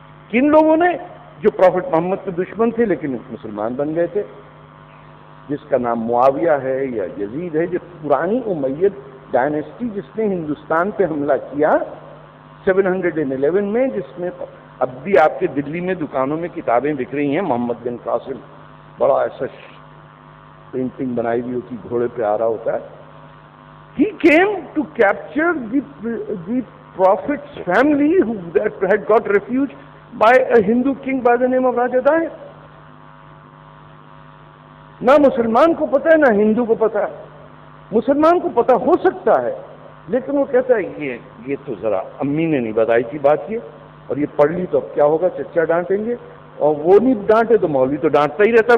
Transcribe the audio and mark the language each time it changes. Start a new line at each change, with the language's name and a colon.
Urdu: کن لوگوں نے؟ جو پروفٹ محمد کے دشمن تھے لیکن مسلمان بن گئے تھے، جس کا نام معاویہ ہے یا یزید ہے، جو پرانی امید ڈائنیسٹی جس نے ہندوستان پہ حملہ کیا 711 میں، جس میں اب بھی آپ کے دلی میں دکانوں میں کتابیں بک رہی ہیں. محمد بن قاسم بڑا ایسا پینٹنگ بنائی ہوئی ہوتی، گھوڑے پہ آ رہا ہوتا ہے.
English: He came to capture the prophet's family that had got refuge by a Hindu king by the name of Raja Daya.
Urdu: نہ مسلمان کو پتا ہے نہ ہندو کو پتا ہے. مسلمان کو پتا ہو سکتا ہے لیکن وہ کہتا ہے یہ تو ذرا امی نے نہیں بتائی تھی بات یہ، اور یہ پڑھ لی تو اب کیا ہوگا، چچا ڈانٹیں گے، اور وہ نہیں ڈانٹے تو مولوی تو ڈانٹتا ہی رہتا.